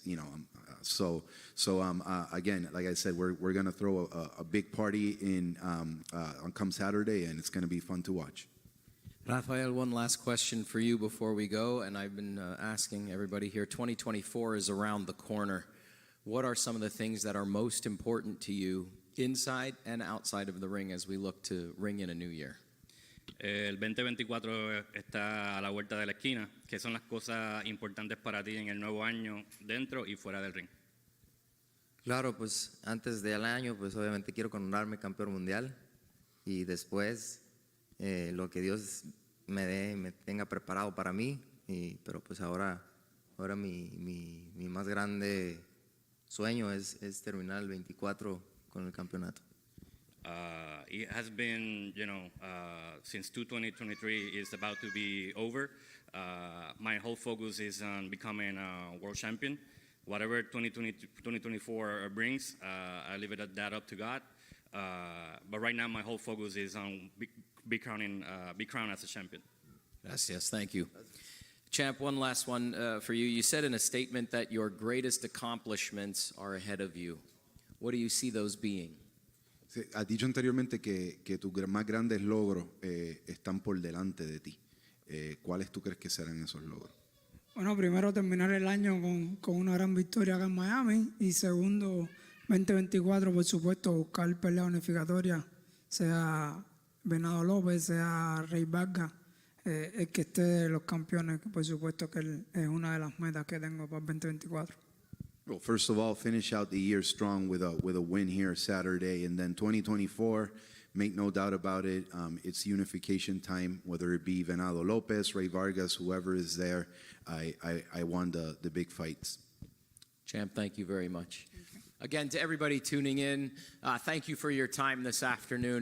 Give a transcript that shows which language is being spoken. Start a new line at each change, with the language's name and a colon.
English: You know, so again, like I said, we're gonna throw a big party on come Saturday, and it's gonna be fun to watch. Rafael, one last question for you before we go, and I've been asking everybody here. 2024 is around the corner. What are some of the things that are most important to you inside and outside of the ring as we look to ring in a new year?
Spanish: El 2024 está a la vuelta de la esquina. ¿Qué son las cosas importantes para ti en el nuevo año, dentro y fuera del ring? Claro, pues antes del año, pues obviamente quiero coronarme campeón mundial y después lo que Dios me tenga preparado para mí. Pero pues ahora mi más grande sueño es terminar el 24 con el campeonato.
English: It has been, you know, since 2023 is about to be over. My whole focus is on becoming a world champion. Whatever 2024 brings, I leave that up to God. But right now, my whole focus is on be crowned as a champion. Yes, thank you. Champ, one last one for you. You said in a statement that your greatest accomplishments are ahead of you. What do you see those being?
Spanish: Sí, has dicho anteriormente que tus más grandes logros están por delante de ti. ¿Cuáles tú crees que serán esos logros? Bueno, primero terminar el año con una gran victoria acá en Miami, y segundo, 2024, por supuesto, buscar pelea unificatoria, sea Venado López, sea Rey Vargas, es que esté de los campeones, que por supuesto que es una de las metas que tengo para el 2024.
English: Well, first of all, finish out the year strong with a win here Saturday, and then 2024. Make no doubt about it. It's unification time. Whether it be Venado Lopez, Ray Vargas, whoever is there, I won the big fights. Champ, thank you very much. Again, to everybody tuning in, thank you for your time this afternoon.